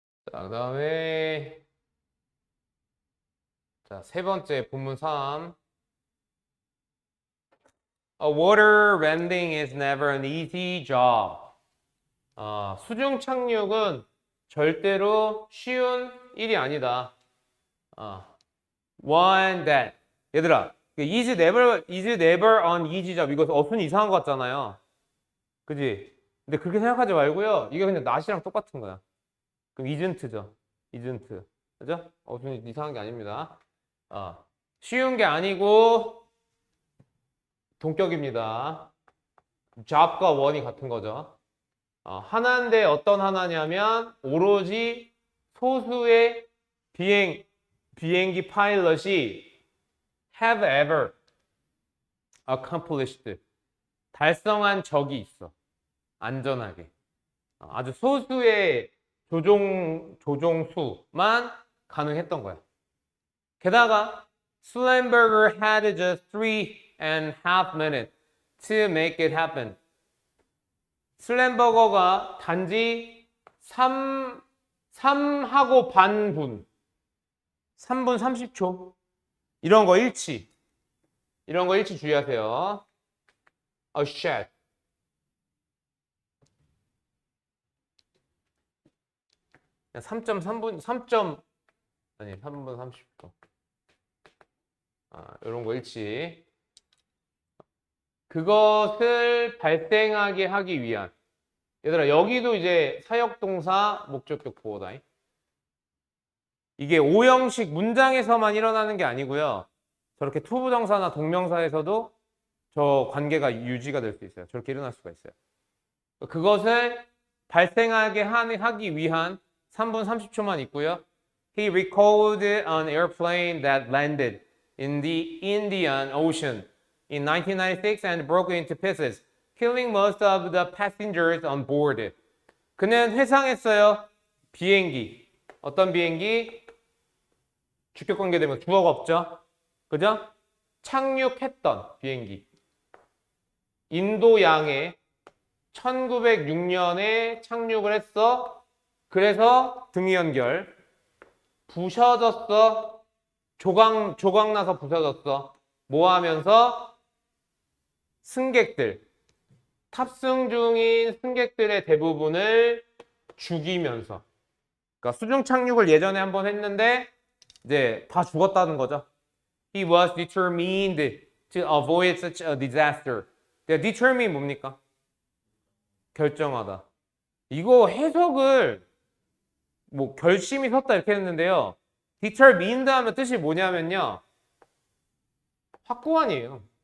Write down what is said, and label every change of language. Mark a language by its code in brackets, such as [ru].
[ko] 자, 그 다음에 자, 세 번째 본문 3. [en] A water vending is never an easy job. [ko] 수중 착륙은 절대로 쉬운 일이 아니다. [en] One that [ko] 얘들아, [en] is never an easy job. [ko] 이거 어순이 이상한 것 같잖아요. 그지? 근데 그렇게 생각하지 말고요. 이게 그냥 not이랑 똑같은 거야. 그럼 isn't죠. isn't. 그죠? 어순이 이상한 게 아닙니다. 쉬운 게 아니고 동격입니다. job과 one이 같은 거죠. 하나인데 어떤 하나냐면 오로지 소수의 비행기 파일럿이 [en] have ever accomplished [ko] 달성한 적이 있어. 안전하게. 아주 소수의 조종수만 가능했던 거야. 게다가 [en] Slamberger had just 3.5 minutes to make it happen. [ko] 슬램버거가 단지 3하고 반 분, 3분 30초 이런 거 일치 주의하세요. shit. 그냥 3.3분 3분 30초. 이런 거 일치. 그것을 발생하게 하기 위한. 얘들아, 여기도 이제 사역동사 목적격 보호다. 이게 오형식 문장에서만 일어나는 게 아니고요. 저렇게 투부정사나 동명사에서도 저 관계가 유지가 될 수 있어요. 저렇게 일어날 수가 있어요. 그것을 발생하게 하기 위한 3분 30초만 있고요. [en] He recalled an airplane that landed in the Indian Ocean in 1996 and broke into pieces, killing most of the passengers on board. [ko] 그는 회상했어요. 비행기. 어떤 비행기? 주격 관계 되면 주어가 없죠. 그죠? 착륙했던 비행기. 인도양에 1906년에 착륙을 했어. 그래서 등위 연결. 부셔졌어. 조각 나서 부서졌어. 뭐 하면서? 승객들. 탑승 중인 승객들의 대부분을 죽이면서. 그러니까 수중 착륙을 예전에 한번 했는데 이제 다 죽었다는 거죠. [en] He was determined to avoid such a disaster. [ko] determine 뭡니까? 결정하다. 이거 해석을 뭐 결심이 섰다 이렇게 했는데요. determined 하면 뜻이 뭐냐면요. 확고한이에요.